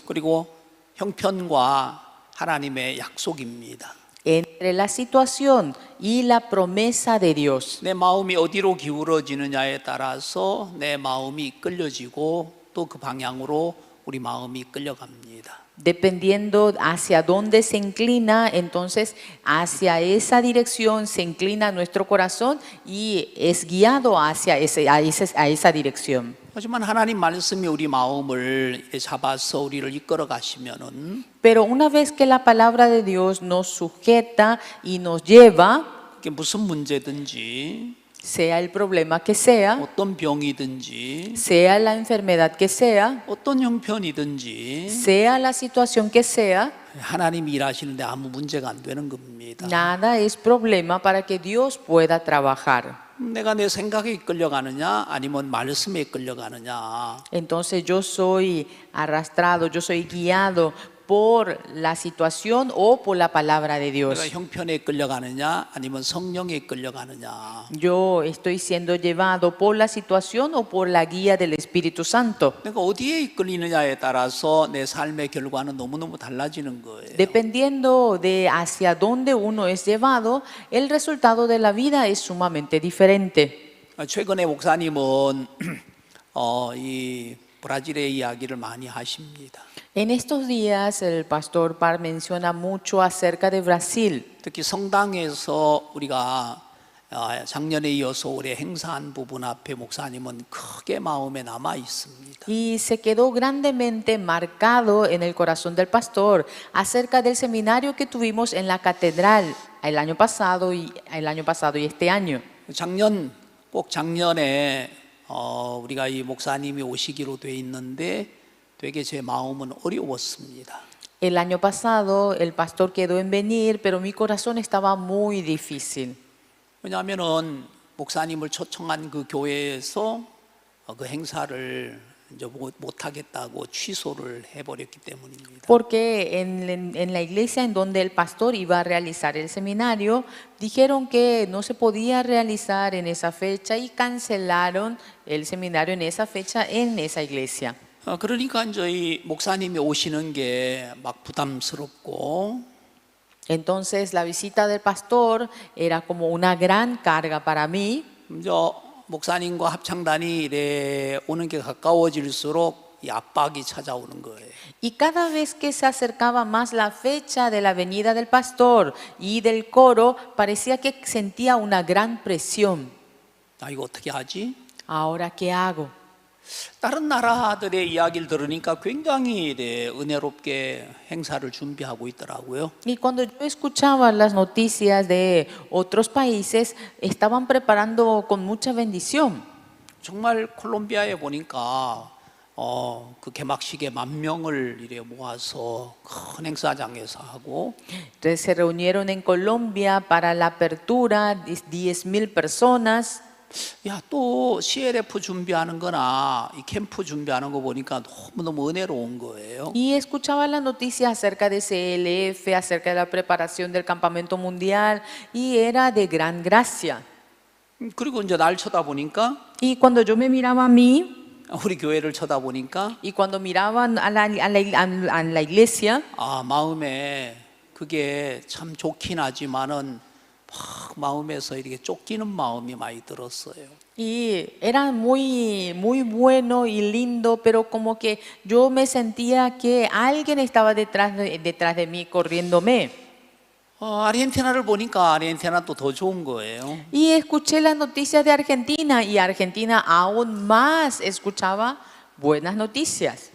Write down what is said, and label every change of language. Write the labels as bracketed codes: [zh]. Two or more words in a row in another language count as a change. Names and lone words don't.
[ko] 그리고 형편과 하나님의 약속입니다. [es] entre la situación y la promesa de Dios. [ko] 내 마음이 어디로 기울어지느냐에 따라서 내 마음이 끌려지고 또 그 방향으로 우리 마음이 끌려갑니다. [es] Dependiendo hacia dónde se inclina, entonces hacia esa dirección se inclina nuestro corazón y es guiado hacia esa dirección. [ko] 하지만 하나님 말씀이 우리 마음을 잡아서 우리를 이끌어 가시면은 [es] Pero una vez que la palabra de Dios nos sujeta y nos lleva, [ko] 그게 무슨 문제든지 [es] sea el problema que sea, [ko] 어떤 병이든지 [es] sea la enfermedad que sea, [ko] 어떤 형편이든지 [es] sea la situación que sea, [ko] 하나님이 일하시는데 아무 문제가 안 되는 겁니다. [es] nada es problema para que Dios pueda trabajar. [ko] 내가 내 생각에 이끌려가느냐 아니면 말씀에 이끌려가느냐. [es] Entonces yo soy arrastrado, yo soy guiado por la situación o por la palabra de Dios. [ko] 내가 형편에 이끌려가느냐 아니면 성령에 이끌려가느냐. [es] Yo estoy siendo llevado por la situación o por la guía del Espíritu Santo. [ko] 내가 어디에 이끌리느냐에 따라서 내 삶의 결과는 너무너무 달라지는 거예요. [es] Dependiendo de hacia dónde uno es llevado, el resultado de la vida es sumamente diferente. [ko] 최근에 목사님은 이 브라질의 이야기를 많이 하십니다. [es] En estos días el pastor Par menciona mucho acerca de Brasil. [ko] 특히 성당에서 우리가 작년에 이어서 올해 행사한 부분 앞에 목사님은 크게 마음에 남아 있습니다. [es] Y se quedó grandemente marcado en el corazón del pastor acerca del seminario que tuvimos en la catedral el año pasado y este año. [ko] 꼭 작년에 우리가 이 목사님이 오시기로 돼 있는데 되게 제 마음은 어려웠습니다. [es] El año pasado el pastor quedó en venir, pero mi corazón estaba muy difícil. [ko] 왜냐하면은 목사님을 초청한 그 교회에서 그 행사를 이제 못 하겠다고 취소를 해버렸기 때문입니다. [es] Porque en la iglesia en donde el pastor iba a realizar el seminario, dijeron que no se podía realizar en esa fecha y cancelaron el seminario en esa fecha en esa iglesia. [ko] 그러니까 이제 이 목사님이 오시는 게 막 부담스럽고 [es] Entonces la visita del pastor era como una gran carga para mí. [ko] 목사님과 합창단이 이래 오는 게 가까워질수록 이 압박이 찾아오는 거예요. [es] Y cada vez que se acercaba más la fecha de la venida del pastor y del coro, parecía que sentía una gran presión. [ko] 이거 어떻게 하지? [es] ¿Ahora qué hago? [ko] 다른 나라들의 이야기를 들으니까 굉장히 은혜롭게 행사를 준비하고 있더라고요. [es] Y cuando yo escuchaba las noticias de otros países, estaban preparando con mucha bendición. [ko] 정말 콜롬비아에 보니까 그 개막식에 10,000명을 이래 모아서 큰 행사장에서 하고 [es] Entonces se reunieron en Colombia para la apertura 10,000 personas. [ko] 야, 또 CLF 준비하는 거나 이 캠프 준비하는 거 보니까 너무너무 은혜로운 거예요. [es] Y escuchaba las noticias acerca de CLF, acerca de la preparación del campamento mundial, y era de gran gracia. [ko] 그리고 이제 날 쳐다보니까 [es] Y cuando yo me miraba a mí, [ko] 우리 교회를 쳐다보니까 [es] y cuando miraban a la iglesia, [ko] 마음에 그게 참 좋긴 하지만은 막 마음에서 이렇게 쫓기는 마음이 많이 들었어요. [es] y era muy bueno y lindo, pero como que yo me sentía que alguien estaba detrás de mí corriéndome. [ko] 아르헨티나를 보니까 아르헨티나 또 더 좋은 거예요. [es] Y escuché las noticias de Argentina y Argentina aún más escuchaba buenas noticias.